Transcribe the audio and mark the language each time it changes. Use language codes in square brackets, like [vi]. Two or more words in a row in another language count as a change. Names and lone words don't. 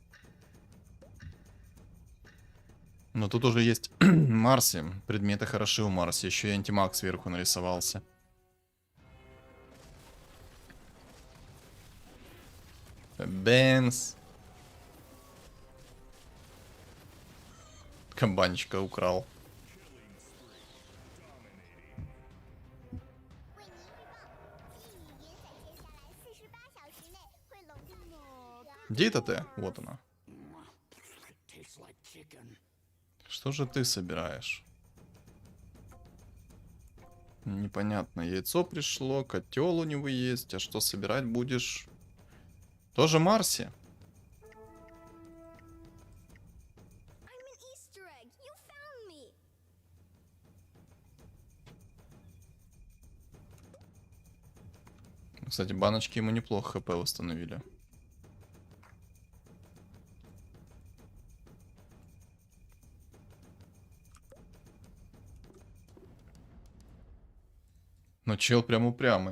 [ru] Но тут уже есть Марси. Предметы хороши у Марси. Еще и антимаг сверху нарисовался. Бенс. Кабанчика украл. [zh] 为您预报，季雨云在接下来48小时内会笼罩胜利者。 [ru] Где это ты? Вот она. [en] Tastes like chicken. [ru] Что же ты собираешь? Непонятно. Яйцо пришло, котел у него есть. А что собирать будешь? Тоже Марси? [en] I'm an Easter egg. You found me. [ru] Кстати, баночки ему неплохо хп восстановили. Но чел прям упрямый.